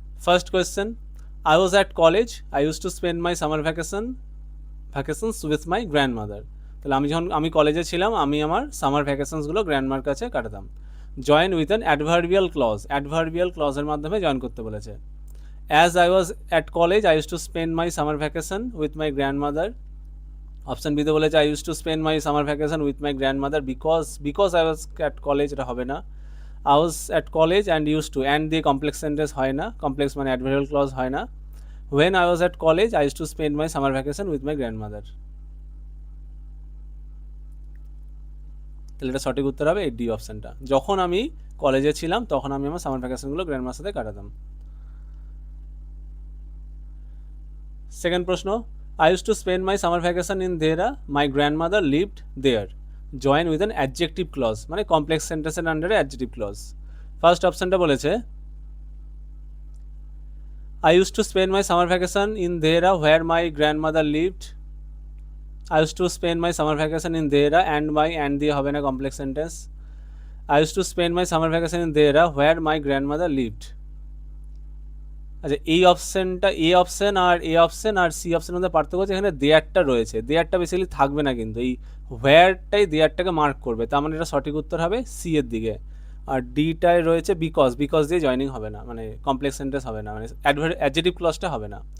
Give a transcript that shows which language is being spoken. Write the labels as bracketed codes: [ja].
[en] First question, I was at college, I use to spend my summer vacations with my grandmother. [bn] তাহলে আমি কলেজে ছিলাম, আমি আমার সামার ভ্যাকেশনসগুলো গ্র্যান্ডমার কাছে কাটাতাম। [en] join with an adverbial clause, [bn] adverbial ক্লজের মাধ্যমে জয়েন করতে বলেছে। [en] As I was at college, I used to spend my summer vacation with my grandmother. [bn] Option বিতে বলেছে [en] I used to spend my summer vacation with my grandmother because I was at college, [bn] এটা হবে না। [en] I was at college and used to, [bn] and দিয়ে complex sentence হয় না, complex মানে adverbial clause হয় না। [en] When I was at college, I used to spend my summer vacation with my grandmother. [bn] তাহলে এটা সঠিক উত্তর হবে এই ডি অপশনটা। যখন আমি কলেজে ছিলাম তখন আমি আমার সামার ভ্যাকেশনগুলো গ্র্যান্ডমার সাথে কাটাতাম। সেকেন্ড প্রশ্ন, [en] I used to spend my summer vacation in Dehra. My grandmother lived there. Join with an adjective clause, [bn] মানে কমপ্লেক্স সেন্টেন্সের আন্ডারে অ্যাডজেক্টিভ ক্লজ। ফার্স্ট অপশনটা বলেছে [en] I used to spend my summer vacation in Dehra where my grandmother lived. I used to spend my summer vacation in Dehra and [bn] দিয়ে হবে না complex sentence. [en] I used to spend my summer vacation in Dehra where my grandmother lived. [bn] আচ্ছা, এই অপশানটা A option আর C অপশানের মধ্যে পার্থক্য হচ্ছে এখানে দেয়ারটা রয়েছে। দেয়ারটা বেসিক্যালি থাকবে না, কিন্তু এই হোয়ারটাই দেয়ারটাকে মার্ক করবে, তার মানে এটা সঠিক উত্তর হবে সি এর দিকে। আর ডিটায় রয়েছে বিকজ দিয়ে জয়নিং হবে না, মানে কমপ্লেক্স সেন্টেন্স হবে না, মানে অ্যাডজেক্টিভ ক্লজটা হবে না।